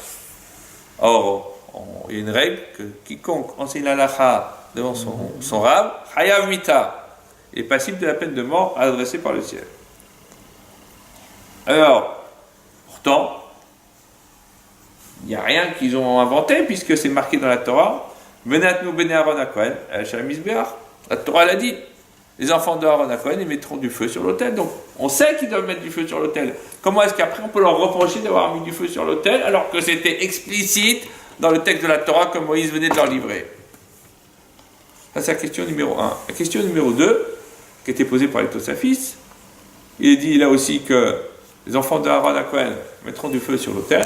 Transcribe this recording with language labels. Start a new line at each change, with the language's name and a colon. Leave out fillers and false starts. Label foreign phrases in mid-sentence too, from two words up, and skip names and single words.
French: Or, il y a une règle que quiconque enseigne l'halakha devant son rab,
Hebrew: חייב מיתה,
French: est passible de la peine de mort adressée par le ciel. Alors, pourtant, il n'y a rien qu'ils ont inventé, puisque c'est marqué dans la Torah,
Hebrew: ונתנו בני אהרן הכהן אש המזבח.
French: La Torah l'a dit. Les enfants de Aaron hakohen, ils mettront du feu sur l'autel. Donc, on sait qu'ils doivent mettre du feu sur l'autel. Comment est-ce qu'après on peut leur reprocher d'avoir mis du feu sur l'autel alors que c'était explicite dans le texte de la Torah comme Moïse venait de leur livrer? Ça, c'est la question numéro 1. La question numéro 2, qui a été posée par les Tosafis, il est dit là aussi que les enfants de Aaron hakohen mettront du feu sur l'autel.